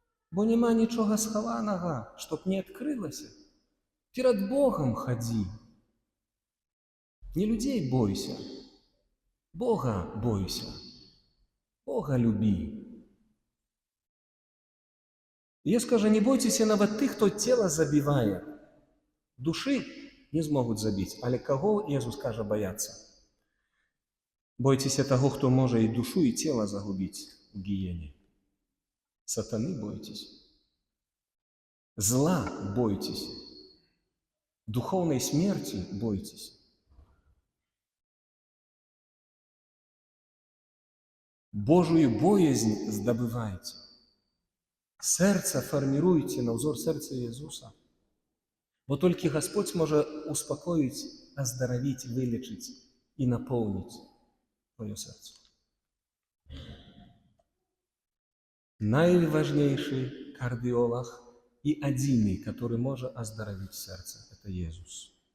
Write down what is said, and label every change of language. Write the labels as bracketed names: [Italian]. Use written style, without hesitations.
[Belarusian] Бо няма нічога схаванага, [Russian] чтоб [Belarusian] не адкрылася. Перад Богом хадзі. [Russian] Не людей бойся, Бога бойся, Бога люби. Иисус скажет, не бойтесь [Belarusian] нават [Russian] тых, кто тело забивает. Души не смогут забить, але кого Иисус скажет бояться? Бойтесь того, кто может и душу, и тело загубить в гиене. Сатаны бойтесь. Зла бойтесь. Духовной смерти бойтесь. Божию боязнь здобывайте. Сердце формируйте на узор сердца Иисуса. Бо только Господь может успокоить, оздоровить, вылечить и наполнить твое сердце. Найважнейший кардиолог [Belarusian] і адзіны, который можа аздаравіць сэрца. [Russian] Это Езус.